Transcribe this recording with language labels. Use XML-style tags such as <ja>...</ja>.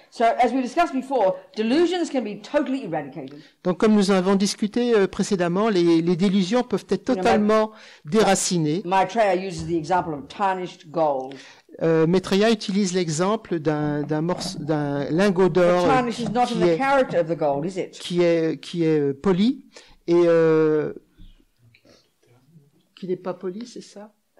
<en>So, as we discussed before, delusions can be totally eradicated.</en> <fr>Donc comme nous avons discuté précédemment, les délusions peuvent être totalement déracinées.</fr> <en>Maitreya uses the example of tarnished gold.</en> <fr>Maitreya utilise l'exemple d'un lingot d'or</fr> <en>Tarnish is not in the character of the gold, is it?</en> <fr>qui est poli et qui n'est pas poli, c'est ça?</fr>